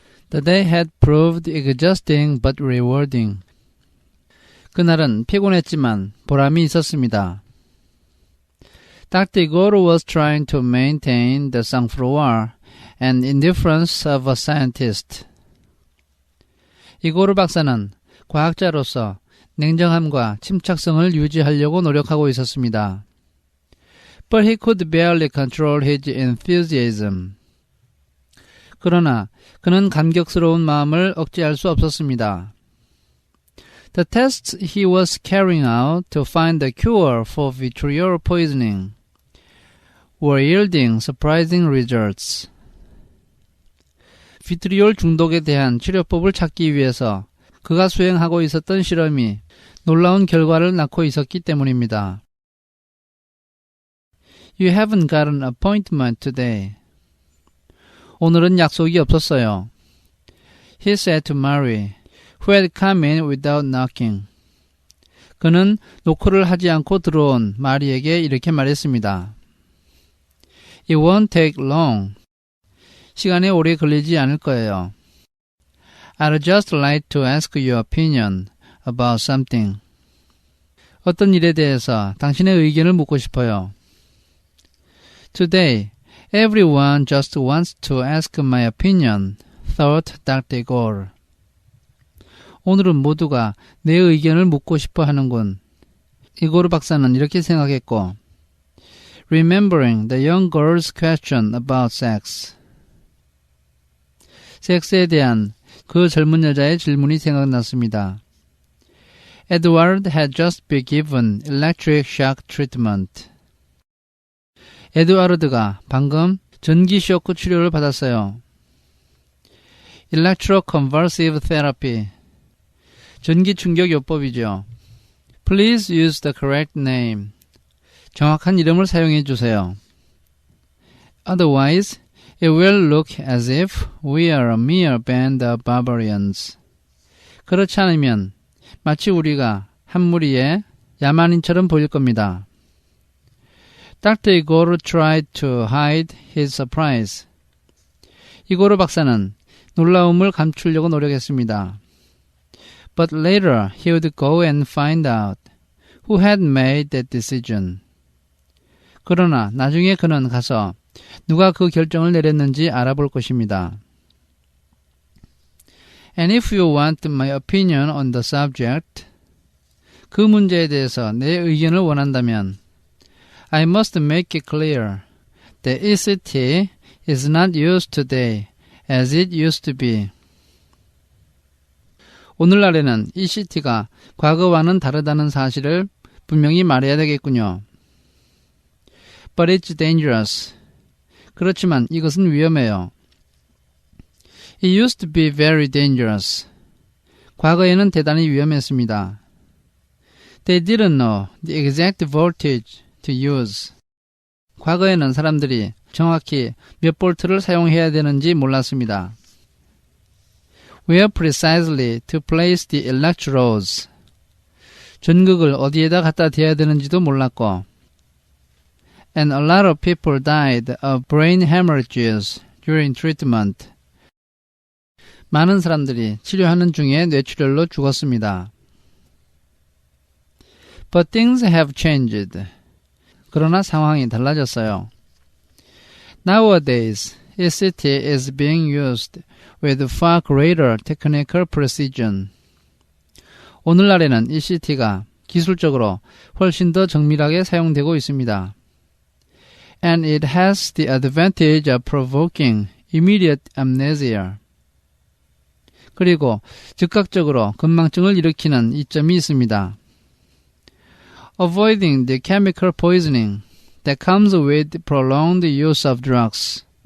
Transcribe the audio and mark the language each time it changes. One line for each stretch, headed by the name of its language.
English: The day had proved exhausting but rewarding.
Korean: 그날은 피곤했지만 보람이 있었습니다.
English: Dr. Igor was trying to maintain the sang-froid and indifference of a scientist.
Korean: 이고르 박사는 과학자로서 냉정함과 침착성을 유지하려고 노력하고 있었습니다.
English: But he could barely control his enthusiasm.
Korean: 그러나 그는 감격스러운 마음을 억제할 수 없었습니다.
English: The tests he was carrying out to find the cure for vitriol poisoning were yielding surprising results.
Korean: 비트리올 중독에 대한 치료법을 찾기 위해서 그가 수행하고 있었던 실험이 놀라운 결과를 낳고 있었기 때문입니다.
English: You haven't got an appointment today.
Korean: 오늘은 약속이 없었어요.
English: He said to Mary, who had come in without knocking.
Korean: 그는 노크를 하지 않고 들어온 마리에게 이렇게 말했습니다.
English: It won't take long.
Korean: 시간이 오래 걸리지 않을 거예요.
English: I'd just like to ask your opinion about something.
Korean: 어떤 일에 대해서 당신의 의견을 묻고 싶어요.
English: Today, everyone just wants to ask my opinion, thought Dr. Igor.
Korean: 오늘은 모두가 내 의견을 묻고 싶어 하는군. 이고르 박사는 이렇게 생각했고,
English: Remembering the young girl's question about sex.
Korean: 섹스에 대한 그 젊은 여자의 질문이 생각났습니다.
English: Edward had just been given electric shock treatment.
Korean: 에드와르드가 방금 전기 쇼크 치료를 받았어요.
English: Electroconvulsive therapy.
Korean: 전기 충격 요법이죠.
English: Please use the correct name.
Korean: 정확한 이름을 사용해 주세요.
English: Otherwise, it will look as if we are a mere band of barbarians.
Korean: 그렇지 않으면 마치 우리가 한 무리의 야만인처럼 보일 겁니다.
English: Dr. Igor tried to hide his surprise.
Korean: 이고르 박사는 놀라움을 감추려고 노력했습니다.
English: But later he would go and find out who had made that decision.
Korean: 그러나 나중에 그는 가서 누가 그 결정을 내렸는지 알아볼 것입니다.
English: And if you want my opinion on the subject,
Korean: 그 문제에 대해서 내 의견을 원한다면
English: I must make it clear that ECT is not used today as it used to be.
Korean: 오늘날에는 ECT가 과거와는 다르다는 사실을 분명히 말해야 되겠군요.
English: But it's dangerous.
Korean: 그렇지만 이것은 위험해요.
English: It used to be very dangerous.
Korean: 과거에는 대단히 위험했습니다.
English: They didn't know the exact voltage to use.
Korean: 과거에는 사람들이 정확히 몇 볼트를 사용해야 되는지 몰랐습니다.
English: Where precisely to place the electrodes.
Korean: 전극을 어디에다 갖다 대야 되는지도 몰랐고
English: And a lot of people died of brain hemorrhages during treatment.
Korean: 많은 사람들이 치료하는 중에 뇌출혈로 죽었습니다.
English: But things have changed.
Korean: 그러나 상황이 달라졌어요.
English: Nowadays, ECT is being used with far greater technical precision.
Korean: 오늘날에는 ECT가 기술적으로 훨씬 더 정밀하게 사용되고 있습니다.
English: And it has the advantage of provoking immediate amnesia.
Korean: 그리고 즉각적으로 건망증을 일으키는 이점이 있습니다.
English: Avoiding the chemical poisoning that comes with prolonged use of drugs.